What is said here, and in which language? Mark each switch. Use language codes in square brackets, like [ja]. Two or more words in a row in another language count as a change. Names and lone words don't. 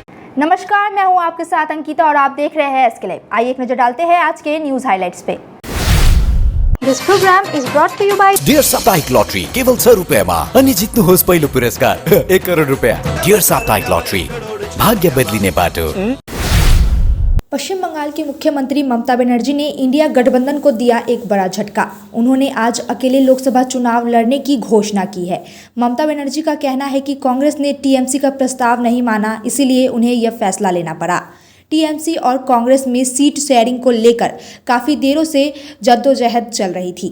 [hi] नमस्कार, मैं हूं आपके साथ अंकिता और आप देख रहे हैं एसके लाइव। आइए एक नजर डालते हैं आज के [en] news highlights [hi] पे। [en] This program is brought to you by [ne] डियर साप्ताहिक लॉटरी केवल 100 रुपयामा अनि जित्नुहोस् पहिलो पुरस्कार 1 करोड रुपया। डियर साप्ताहिक लॉटरी, भाग्य बदलिने बाटो। [hi] पश्चिम बंगाल की मुख्यमंत्री ममता बनर्जी ने इंडिया गठबंधन को दिया एक बड़ा झटका। उन्होंने आज अकेले लोकसभा चुनाव लड़ने की घोषणा की है। ममता बनर्जी का कहना है कि कांग्रेस ने टीएमसी का प्रस्ताव नहीं माना, इसीलिए उन्हें यह फैसला लेना पड़ा। टीएमसी और कांग्रेस में [en] seat sharing [hi] को लेकर काफ़ी देरों से जद्दोजहद चल रही थी।